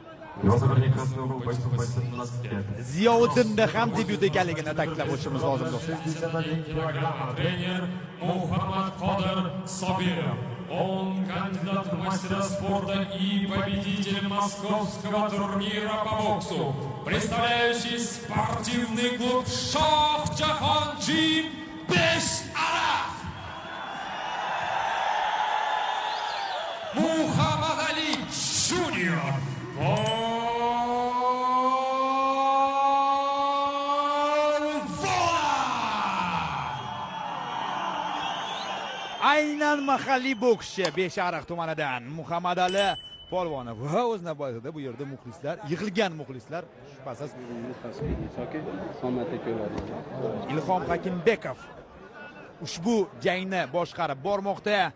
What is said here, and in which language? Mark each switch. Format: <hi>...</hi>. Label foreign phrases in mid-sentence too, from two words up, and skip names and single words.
<uz>Ziyovuddinda ham debyut ekanligini ta'kidlab o'tishimiz lozim do'stlar.</uz> <ru>Тренер Muhammad Qodir Sobir, он кандидат в мастера спорта и победитель московского турнира по боксу, представляющий спортивный клуб Shohjahon Gym Besharaf, Muhammad Ali Junior.</ru> <uz>Aynan mahalliy bokschi Besharaf tumanidan Muhammad Ali Polvonov va o'z navbatida bu yerda muxlislar, yig'ilgan muxlislar shubhasiz Ilhom Hakimbekov ushbu jangni boshqarib bormoqda.</uz>